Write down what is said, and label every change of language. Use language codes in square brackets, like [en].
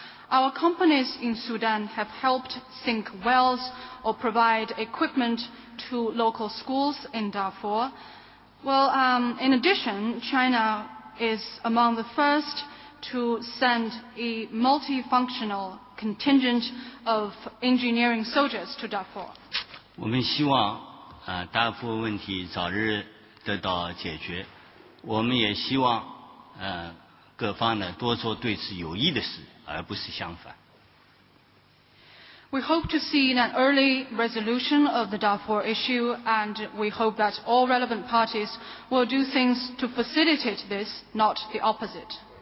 [en] Our companies in Sudan have helped sink wells or provide equipment to local schools in Darfur. Well, in addition, China is among the first to send a multifunctional contingent of engineering soldiers to Darfur. [zh] 我们希望达尔富尔问题早日得到解决。我们也希望各方呢多做对此有益的事，而不是相反。 [en] We hope to see an early resolution of the Darfur issue, and we hope that all relevant parties will do things to facilitate this, not the opposite.